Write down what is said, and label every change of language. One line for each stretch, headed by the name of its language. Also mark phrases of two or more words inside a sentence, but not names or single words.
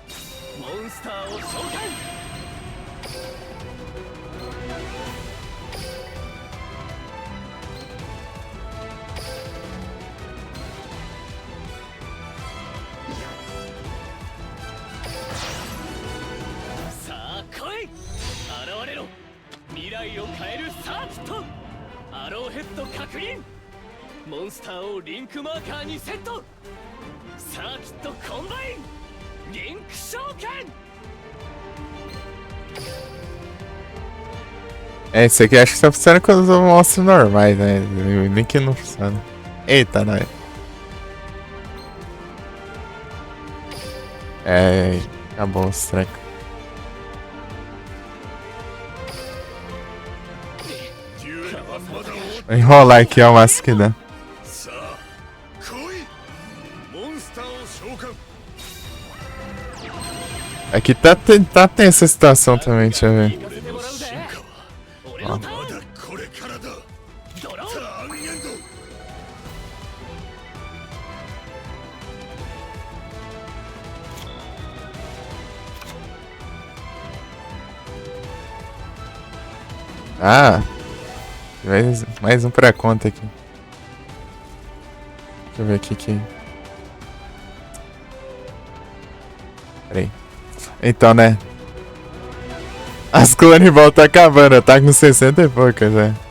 Japanese: モンスターを召喚。さあ来い。現れろ。未来を変えるサーキット、アローヘッド確認。モンスターをリンクマーカーにセット。サーキットコンバイン、リンク召喚。
Portuguese: É, esse aqui acho que só funciona com os monstros normais, né? Nem que não funciona. Eita, nós. É, acabou os trecos.
Japanese: 10 番まだ終わっ
Portuguese: Vou enrolar aqui ao máximo que dá.
Japanese: さあ来いモンスターを召喚
Portuguese: Aqui tá tensa a situação também, deixa eu ver.
Japanese: 俺の進化は俺のタまーン。だこれからだドロター。ーンエンドさ
Portuguese: Ah, mais um pra conta aqui. Deixa eu ver aqui que... Peraí. Então, né? As
English: clone ball
Portuguese: tá acabando, tá com 60 e poucas, né?